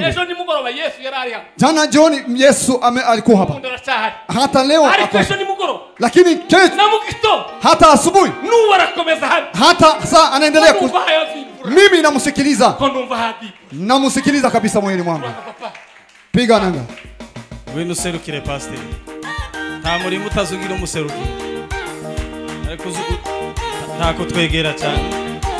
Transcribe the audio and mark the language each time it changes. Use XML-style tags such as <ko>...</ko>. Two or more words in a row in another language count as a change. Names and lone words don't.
<sw>Jana jioni Yesu alikuwa hapa. Hata leo lakini kesho hata asubuhi hata saa anaendelea mimi namsikiliza. Namusikiliza kabisa moyoni mwangu. Piga nanga.</sw> <rw>Wenu serukire pastor. Nta muri mutazugira umuserukire. Ariko ntako twegera cyane.</rw>